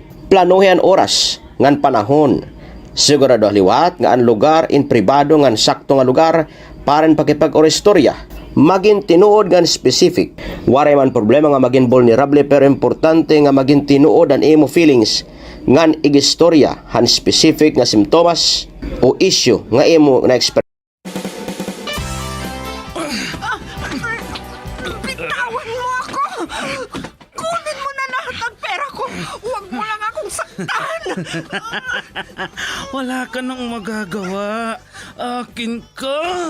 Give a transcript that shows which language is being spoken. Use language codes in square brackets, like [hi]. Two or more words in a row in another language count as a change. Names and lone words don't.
[war] Planuhin oras ngan panahon. Sigurado liwat nga ang lugar in pribado ngan sakto nga lugar paran pakipag-istorya. Maging tinuod ngan specific. Waray man problema nga maging vulnerable pero importante nga maging tinuod ang imo feelings ngan igistorya han specific nga simptomas o issue nga imo na experience. [tl] Bitawan mo ako! Kunin mo na lahat ng pera ko! Huwag mo lang akong saktan! Wala ka nang magagawa. Akin ka.